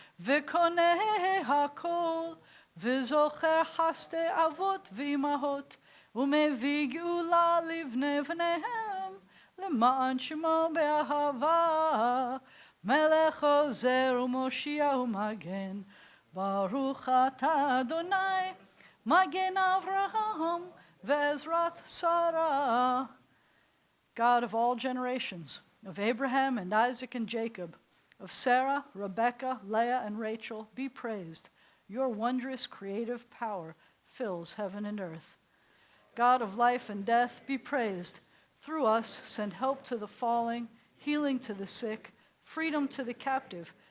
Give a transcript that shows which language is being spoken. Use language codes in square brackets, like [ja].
[he] ve'Koneh Hakol, ve'Zocher Chaste Avot v'Imahot, u'mevii geula livnei v'neihem, למען שמו באהבה, מלך עוזר ומושיע ומגן. ברוך אתה אדוני, מגן אברהם ועזרת שרה. [en] God of all generations, of Abraham and Isaac and Jacob, of Sarah, Rebekah, Leah, and Rachel, be praised. Your wondrous creative power fills heaven and earth. God of life and death, be praised. Through us, send help to the falling, healing to the sick, freedom to the captive.